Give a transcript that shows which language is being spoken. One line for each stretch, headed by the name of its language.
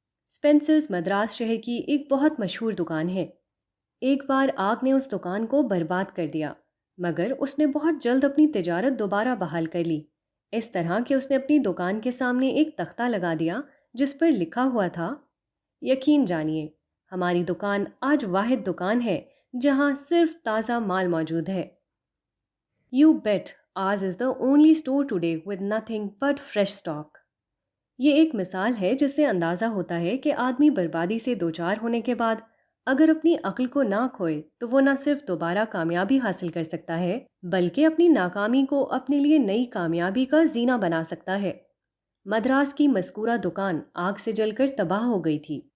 Urdu: اسپینسرز مدراس شہر کی ایک بہت مشہور دکان ہے. ایک بار آگ نے اس دکان کو برباد کر دیا، مگر اس نے بہت جلد اپنی تجارت دوبارہ بحال کر لی. اس طرح کہ اس نے اپنی دکان کے سامنے ایک تختہ لگا دیا جس پر لکھا ہوا تھا، یقین جانیے ہماری دکان آج واحد دکان ہے جہاں صرف تازہ مال موجود ہے.
English: You bet ours is the only store today with nothing but fresh stock.
Urdu: یہ ایک مثال ہے جس سے اندازہ ہوتا ہے کہ آدمی بربادی سے دوچار ہونے کے بعد اگر اپنی عقل کو نہ کھوئے تو وہ نہ صرف دوبارہ کامیابی حاصل کر سکتا ہے بلکہ اپنی ناکامی کو اپنے لیے نئی کامیابی کا زینہ بنا سکتا ہے. مدراس کی مذکورہ دکان آگ سے جل کر تباہ ہو گئی تھی.